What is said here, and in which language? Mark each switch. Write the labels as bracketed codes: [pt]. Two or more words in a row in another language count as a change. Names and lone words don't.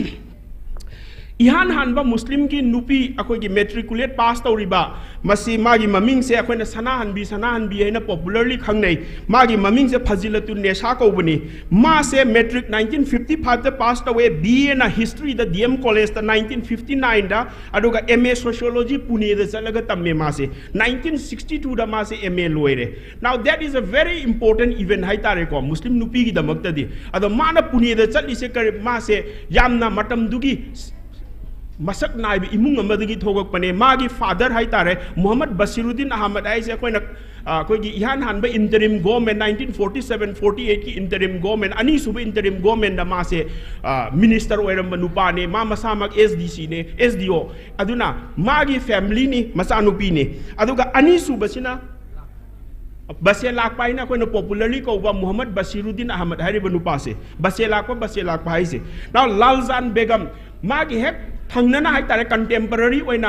[mni] इहान हानबा मुस्लिम की नुपी अखोइगी मेट्रिकुलेट पास तौरिबा मसी मागी ममिंग से अखोइना सनाहनबी हैना पॉपुलरली खंगनै मागी ममिंग से फजिलतु नेशा कौबनी मा से मेट्रिक 1955 दा पास तवे बीए ना हिस्ट्री दा डीएम कॉलेज दा 1959 दा अदुगा [en] MA sociology [mni] पुणे दा चलगा तम्मे मा से 1962 दा मा से एमए लोइरे [en] now that is a very important event [mni] हाइतारे को मुस्लिम नुपी की दमकतदी अदो माना पुणे दा चलिसे कर मा से यामना मतमदुगी मसक नाइब इमुंग अमदगी थोगकपने मागी फादर हाइतारे मोहम्मद बसीरुद्दीन अहमद आइसे अखोइना अखोइगी इहान हानबा [en] interim government [mni] 1947-48 की [en] interim government [mni] अनी सुब [en] interim government [mni] दा मासे मिनिस्टर ओइरम नुपाने मा मसामक एसडीसी ने एसडीओ अदुना मागी फैमिली नि मसानुपी ने अदुगा अनी सुबसिना बसे लाकपाइना कोइना पॉपुलरली कौबा मोहम्मद बसीरुद्दीन अहमद हारिबा नुपासे बसे लाकपा हाइसे नाउ लालजान बेगम मागी हेक थंगना हाइतारे कंटेम्पररी ओइना